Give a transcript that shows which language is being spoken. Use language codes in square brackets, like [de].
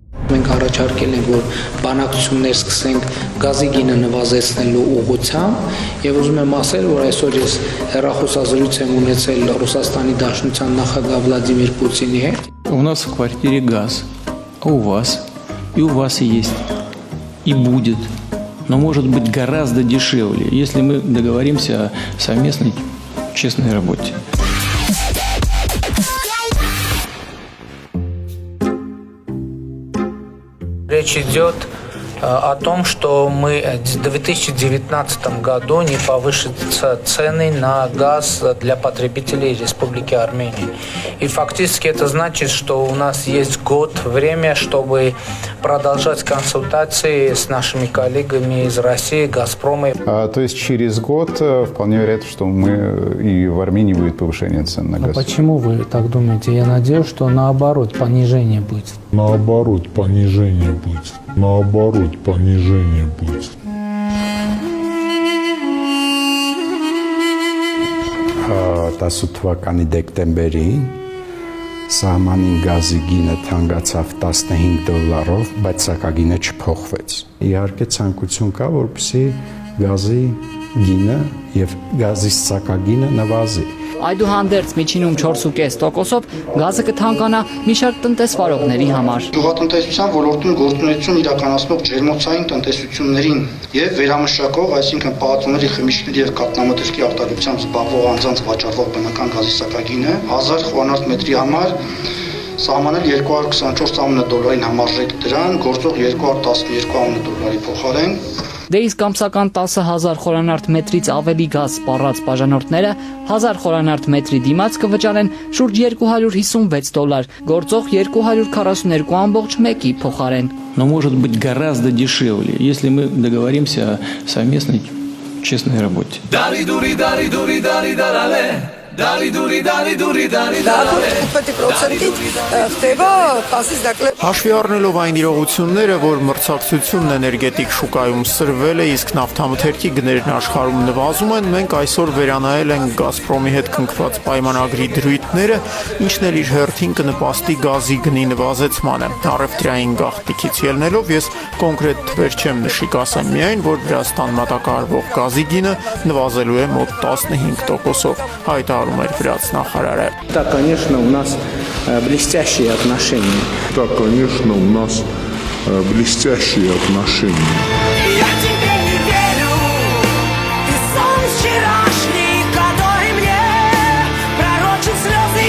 [hy] Մենք առաջարկել ենք, որ բանակցություններ սկսենք գազի գինը նվազեցնելու ուղղությամբ եւ ուզում եմ ասել, որ այսօր ես հեռախոսազրույց եմ ունեցել Ռուսաստանի Դաշնության նախագահ Վլադիմիր Պուտինի հետ։ [ru] У нас в квартире газ, а у вас? И у вас есть, и будет, но может быть гораздо дешевле, если мы договоримся о совместной честной работе. Речь идет о том, что мы в 2019 году не повысятся цены на газ для потребителей Республики Армения. И фактически это значит, что у нас есть год время, чтобы продолжать консультации с нашими коллегами из России, Газпрома. То есть через год вполне вероятно, что и в Армении будет повышение цен на газ. Почему вы так думаете? Я надеюсь, что наоборот понижение будет. Наоборот, понижение будет. Наоборот, понижение будет. [hy] 18 թվականի դեկտեմբերին սահմանին գազի գինը թանկացավ $15, բայց սակագինը չփոխվեց։ Իհարկե ցանկություն կա, որպեսզի գազի գինը եւ գազի սակագինը նվազի։ Այդուհանդերձ միջինում 4.5%-ով գազը կթանկանա մի շարք տնտեսվարողների համար։ Գյուղատնտեսության ոլորտում գործունեություն իրականացնող ջերմոցային տնտեսություններին եւ վերամշակող, այսինքն պահածոների, խմիչքների եւ կաթնամթերքի արտադրությամբ զբաղվող անձանց վաճառվող բնական գազի սակագինը 1000 խորանարդ մետրի համար սահմանել $224 համարժեք դրան, գործող $212 փոխարեն։ Դե իսկ ամսական 10,000 խորանարդ մետրից ավելի գազ սպառած բաժանորդները 1000 խորանարդ մետրի դիմաց կվճարեն շուրջ $256, գործող 242.1-ի փոխարեն։ [ru] Но может быть гораздо дешевле, если мы договоримся о совместной честной работе. [hy] Հաշվի առնելով այն իրողությունները, որ մրցակցությունն էներգետիկ շուկայում սրվել է, իսկ նավթամթերքի գներն աշխարհում նվազում են, մենք այսօր վերանայել ենք Գազպրոմի հետ կնքված պայմանագրի դրույթները, ինչն էլ իր հերթին կնպաստի գազի գնի նվազեցմանը։ Առևտրային գաղտնիքից ելնելով ես կոնկրետ թվեր չեմ նշի, կասեմ միայն, որ Վրաստան մատակարարվող գազի գինը նվազելու է մոտ 15%-ով, հայտարարում էր վրացնախարարը։ [ru] Да, конечно, у нас блестящие отношения. Да, конечно, у нас блестящие отношения. Я тебе не верю, ты сон вчерашний, который мне пророчил слезы.